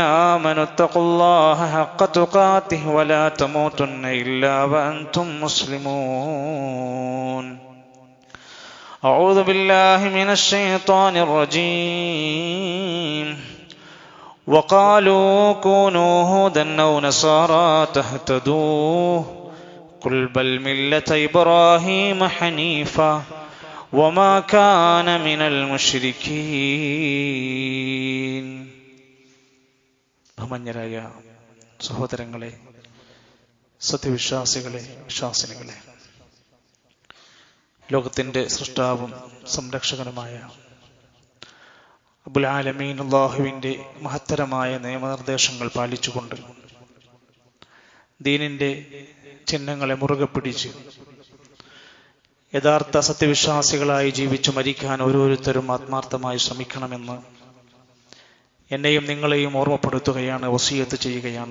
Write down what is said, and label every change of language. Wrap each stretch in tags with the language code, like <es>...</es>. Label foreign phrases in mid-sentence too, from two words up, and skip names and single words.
<ar>آمنوا اتقوا الله حق تقاته ولا تموتن إلا وأنتم مسلمون أعوذ بالله من الشيطان الرجيم وقالوا كونوا هودا أو نصارى تهتدوا قل بل ملة إبراهيم حنيفا وما كان من المشركين.</ar> <ml>ബഹുമാന്യരായ സഹോദരങ്ങളെ, സത്യവിശ്വാസികളെ, വിശ്വാസിനികളെ, ലോകത്തിൻ്റെ സൃഷ്ടാവും സംരക്ഷകനുമായ</ml> <ar>رب العالمين</ar> <ml>അല്ലാഹുവിൻ്റെ മഹത്തരമായ നിയമനിർദ്ദേശങ്ങൾ പാലിച്ചുകൊണ്ട് ദീനിൻ്റെ ചിഹ്നങ്ങളെ മുറുകെ പിടിച്ച് യഥാർത്ഥ സത്യവിശ്വാസികളായി ജീവിച്ചു മരിക്കാൻ ഓരോരുത്തരും ആത്മാർത്ഥമായി ശ്രമിക്കണമെന്ന് എന്നെയും നിങ്ങളെയും ഓർമ്മപ്പെടുത്തുകയാണ്, വസിയത്ത് ചെയ്യുകയാണ്.</ml>